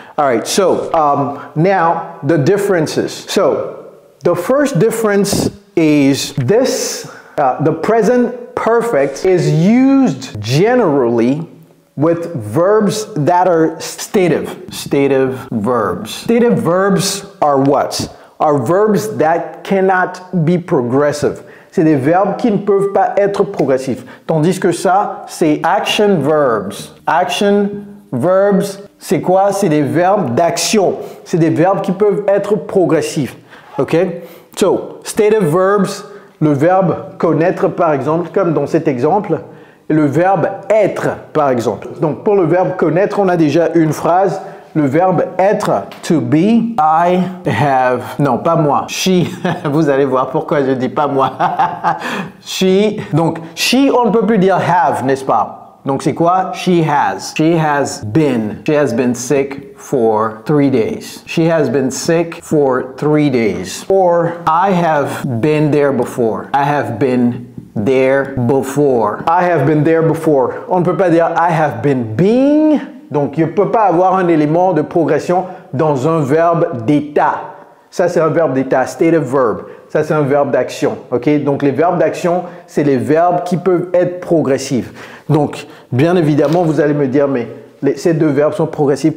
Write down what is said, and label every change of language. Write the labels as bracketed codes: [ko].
[en] All right, so now the differences. So the first difference is this, the present perfect is used generally with verbs that are stative. Stative verbs. Stative verbs are what? Are verbs that cannot be progressive. [fr] C'est des verbes qui ne peuvent pas être progressifs. Tandis que ça, c'est [en] action verbs. Action verbs, [fr] c'est quoi? C'est des verbes d'action. C'est des verbes qui peuvent être progressifs. OK? [en] So, stative verbs, [fr] le verbe connaître par exemple, comme dans cet exemple, et le verbe être par exemple. Donc, pour le verbe connaître, on a déjà une phrase. Le verbe être, [en] to be, I have, [fr] non pas moi, she, vous allez voir pourquoi je dis pas moi. She, donc she, on ne peut plus dire have, n'est-ce pas? Donc c'est quoi? [en] She has been sick for 3 days. She has been sick for 3 days. Or I have been there before. I have been there before. I have been there before. [fr] On ne peut pas dire [en] I have been being. [fr] Donc, il ne peut pas avoir un élément de progression dans un verbe d'état. Ça, c'est un verbe d'état, stative verb. Ça, c'est un verbe d'action. OK? Donc, les verbes d'action, c'est les verbes qui peuvent être progressifs. Donc, bien évidemment, vous allez me dire, mais ces deux verbes sont progressifs.